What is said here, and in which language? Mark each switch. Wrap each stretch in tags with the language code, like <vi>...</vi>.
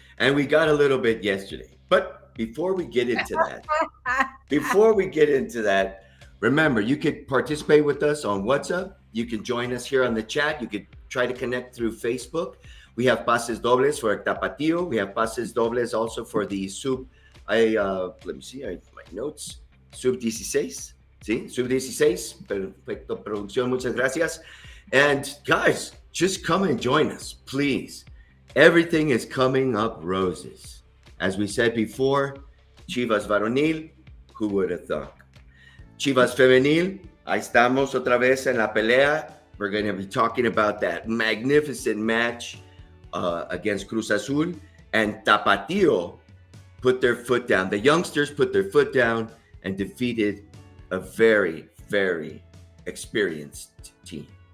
<en>And we got a little bit yesterday. But before we get into that, remember, you could participate with us on WhatsApp. You can join us here on the chat. You could try to connect through Facebook. We have pases dobles for Tapatío. We have pases dobles also for the let me see, my notes. Sub-16, ¿sí?</en> <es>Sub-16, perfecto, producción, muchas gracias.</es> <en>And guys, just come and join us, please. Everything is coming up roses. As we said before, Chivas Varonil, who would have thought?</en> <es>Chivas Femenil, ahí estamos otra vez en la pelea.</es> <en>We're going to be talking about that magnificent match against Cruz Azul. And Tapatío put their foot down. The youngsters put their foot down and defeated a very, very experienced team.</en>